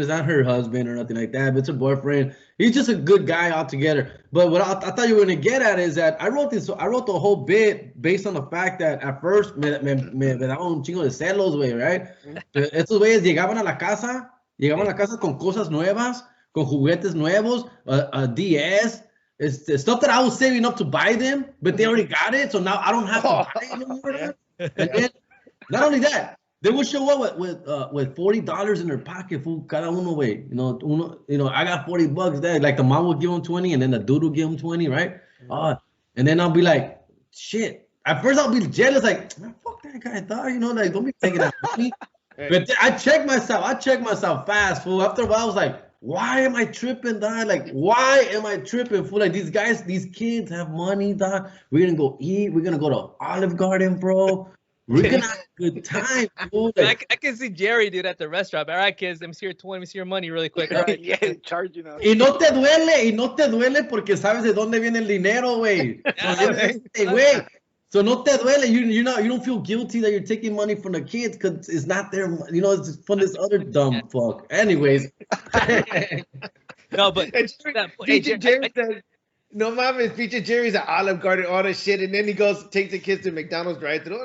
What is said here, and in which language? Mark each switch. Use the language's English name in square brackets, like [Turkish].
[English] It's not her husband or nothing like that. But it's her boyfriend. He's just a good guy altogether. But what I thought you were gonna get at is that I wrote the whole bit based on the fact that at first [Spanish] me daba un chingo de celos, güey, [English] right? [Spanish] Estos güeyes llegaban a la casa con cosas nuevas, con juguetes nuevos, a DS. [English] It's stuff that I was saving up to buy them, but they already got it, so now I don't have to buy it anymore. And then, not only that, they would show up with $40 in their pocket, fool, [Spanish] cada uno, [English] way. I got $40 there. Like the mom would give them 20, and then the dude would give them 20, right? And then I'll be like, shit. At first I'll be jealous, like, man, fuck that guy, dog. Like, don't be taking that money. But I check myself fast, fool. After a while, I was like, why am I tripping, dog? Like, why am I tripping, fool? Like, these kids have money, dog. We're gonna go eat. We're gonna go to Olive Garden, bro. We're gonna have a good time, fool. Like, I can see Jerry, dude, at the restaurant. All right, kids, let me see your money really quick. All right. Yeah, charging us. [Spanish] Y no te duele porque sabes de dónde viene el dinero, güey. Güey. So no te duele. [English] You don't feel guilty that you're taking money from the kids because it's not their, it's from this other dumb fuck. Anyways. No, but Feature Jerry said, [Spanish] no mames, [English] Feature Jerry's at Olive Garden, all that shit, and then he goes take the kids to McDonald's drive-thru.